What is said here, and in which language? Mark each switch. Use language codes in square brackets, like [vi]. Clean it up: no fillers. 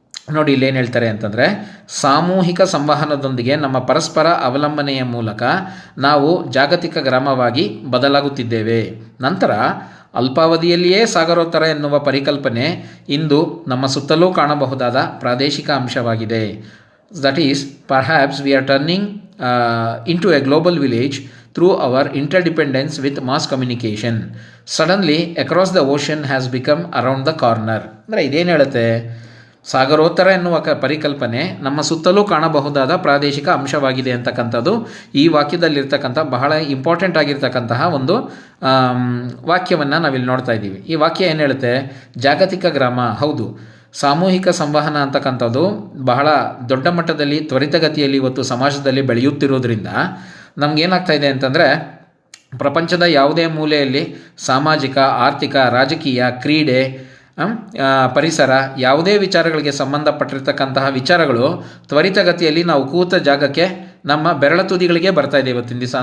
[kn] ನೋಡಿ ಇಲ್ಲೇನು ಹೇಳ್ತಾರೆ ಅಂತಂದರೆ, ಸಾಮೂಹಿಕ ಸಂವಹನದೊಂದಿಗೆ ನಮ್ಮ ಪರಸ್ಪರ ಅವಲಂಬನೆಯ ಮೂಲಕ ನಾವು ಜಾಗತಿಕ ಗ್ರಾಮವಾಗಿ ಬದಲಾಗುತ್ತಿದ್ದೇವೆ. ನಂತರ ಅಲ್ಪಾವಧಿಯಲ್ಲಿಯೇ ಸಾಗರೋತ್ತರ ಎನ್ನುವ ಪರಿಕಲ್ಪನೆ ಇಂದು ನಮ್ಮ ಸುತ್ತಲೂ ಕಾಣಬಹುದಾದ ಪ್ರಾದೇಶಿಕ ಅಂಶವಾಗಿದೆ. [en] That is perhaps we are turning into a global village through our interdependence with mass communication. Suddenly across the ocean has become around the corner. [kn] ಅಂದರೆ ಇದೇನು ಹೇಳುತ್ತೆ, ಸಾಗರೋತ್ತರ ಎನ್ನುವ ಪರಿಕಲ್ಪನೆ ನಮ್ಮ ಸುತ್ತಲೂ ಕಾಣಬಹುದಾದ ಪ್ರಾದೇಶಿಕ ಅಂಶವಾಗಿದೆ ಅಂತಕ್ಕಂಥದ್ದು ಈ ವಾಕ್ಯದಲ್ಲಿರ್ತಕ್ಕಂಥ ಬಹಳ ಇಂಪಾರ್ಟೆಂಟ್ ಆಗಿರ್ತಕ್ಕಂತಹ ಒಂದು ವಾಕ್ಯವನ್ನು ನಾವಿಲ್ಲಿ ನೋಡ್ತಾ ಇದ್ದೀವಿ. ಈ ವಾಕ್ಯ ಏನು ಹೇಳುತ್ತೆ, ಜಾಗತಿಕ ಗ್ರಾಮ. ಹೌದು, ಸಾಮೂಹಿಕ ಸಂವಹನ ಅಂತಕ್ಕಂಥದ್ದು ಬಹಳ ದೊಡ್ಡ ಮಟ್ಟದಲ್ಲಿ ತ್ವರಿತಗತಿಯಲ್ಲಿ ಇವತ್ತು ಸಮಾಜದಲ್ಲಿ ಬೆಳೆಯುತ್ತಿರೋದ್ರಿಂದ ನಮಗೇನಾಗ್ತಾ ಇದೆ ಅಂತಂದರೆ, ಪ್ರಪಂಚದ ಯಾವುದೇ ಮೂಲೆಯಲ್ಲಿ ಸಾಮಾಜಿಕ, ಆರ್ಥಿಕ, ರಾಜಕೀಯ, ಕ್ರೀಡೆ, ಪರಿಸರ ಯಾವುದೇ ವಿಚಾರಗಳಿಗೆ ಸಂಬಂಧಪಟ್ಟಿರ್ತಕ್ಕಂತಹ ವಿಚಾರಗಳು ತ್ವರಿತಗತಿಯಲ್ಲಿ ನಾವು ಕೂತ ಜಾಗಕ್ಕೆ ನಮ್ಮ ಬೆರಳ ತುದಿಗಳಿಗೆ ಬರ್ತಾ ಇದೆ ಇವತ್ತಿನ ದಿವಸ.